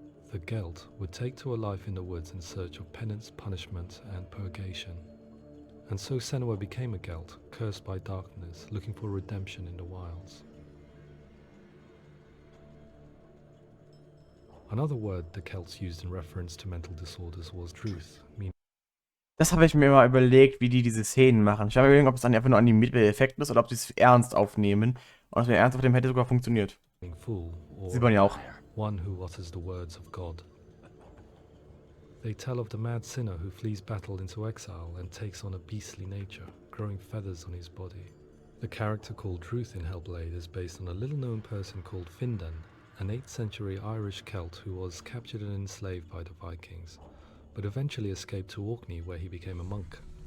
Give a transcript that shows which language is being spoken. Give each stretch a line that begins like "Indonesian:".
English: The gelt would take to a life in the woods in search of penance, punishment, and purgation. And so Senua became a gelt, cursed by darkness, looking for redemption in the wilds. Another word the Celts used in reference to mental disorders was truth, meaning
German: Das habe ich mir mal überlegt, wie die diese Szenen machen. Ich habe mir überlegt, ob es dann einfach nur animiert Effekt ist oder ob sie es ernst aufnehmen. Und wenn ernst aufnehmen hätte sogar funktioniert.
English: fool,
German: Sieht man ja
English: or
German: auch.
English: one who utters the words of God. They tell of the mad sinner who flees battle into exile and takes on a beastly nature, growing feathers on his body. The character called Truth in Hellblade is based on a little-known person called Findet, an 8th century Irish Celt who was captured and enslaved by the Vikings, but eventually escaped to Orkney where he became a monk.